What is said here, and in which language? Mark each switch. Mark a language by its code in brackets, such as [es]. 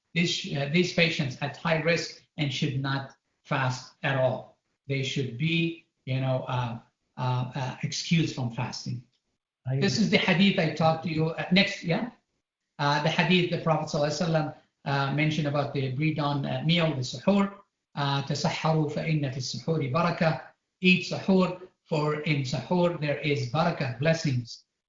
[en] These patients at high risk and should not fast at all. They should be, you know, excused from fasting. This is the hadith I talked to you. Next, yeah. The hadith the Prophet ﷺ mentioned about the pre-dawn meal, the suhoor. [ar] تسحروا فإن في السحور بركة. [en] Eat suhoor, for in suhoor there is barakah, blessings.